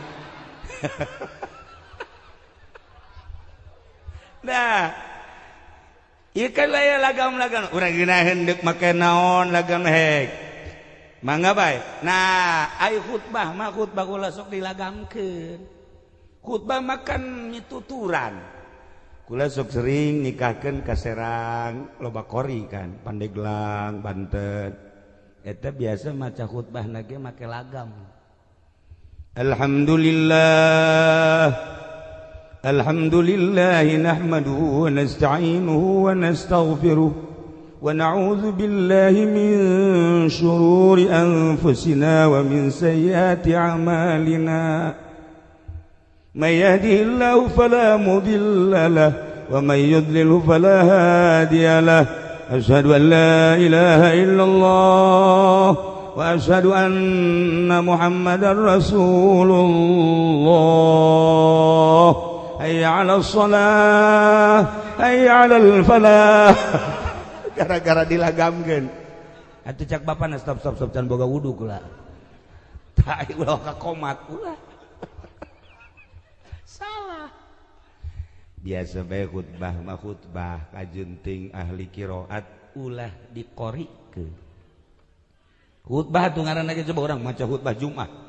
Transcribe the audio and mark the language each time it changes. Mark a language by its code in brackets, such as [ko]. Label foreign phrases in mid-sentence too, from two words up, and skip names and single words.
[su] nah ieu kan aya lagam-lagam urang geuna hendeuk make naon lagam hek mangga bae nah ai khutbah mah khutbah kula sok dilagamkeun khutbah makan mituturan kula sok sering nikahkeun ka Serang loba kori kan Pandeglang Banten eta biasa maca khutbahna ge make lagam [ar] الحمد لله نحمده ونستعينه ونستغفره ونعوذ بالله من شرور أنفسنا ومن سيئات أعمالنا من يهده الله فلا مضل له ومن يضلله فلا هادي له أشهد أن لا إله إلا الله وأشهد أن محمدا رسول الله حي على الصلاة حي على الفلاح [su] gara-gara dilagamkeun atuh cak bapana stop can boga wudu kula tah ulah ka komat ulah salah biasa bae khutbah mah khutbah kajunting ahli qiraat ulah diqorikeun khutbah tuh ngaranna ge coba urang maca khutbah Jumat